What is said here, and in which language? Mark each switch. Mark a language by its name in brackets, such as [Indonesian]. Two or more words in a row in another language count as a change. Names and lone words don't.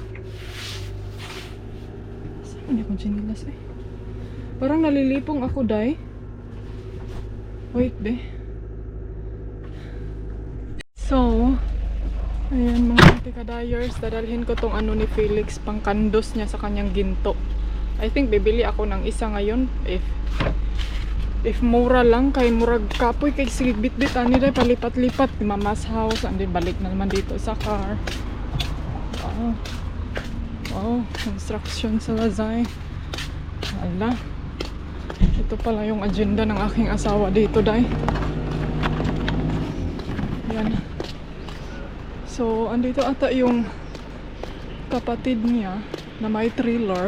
[Filipino] Saan na akong chinilas Parang nalilipong ako, day. [English] Wait, be. [Filipino] So, ayan mga antika-dyers, dadalhin ko tong ano ni Felix, pang kandos niya sa kanyang ginto. [English] I think [Filipino] bibili ako ng isa ngayon if mura lang, [Cebuano] kay murag kapoy kay sige bit-bit ani day [Filipino] palipat-lipat ni [English] Mama's house and then [Filipino] balik na naman dito sa car. Wow, construction sa Lazay. Ala, ito pala yung agenda ng aking asawa dito, day. Yan. So, andito ata yung kapatid niya na may trailer.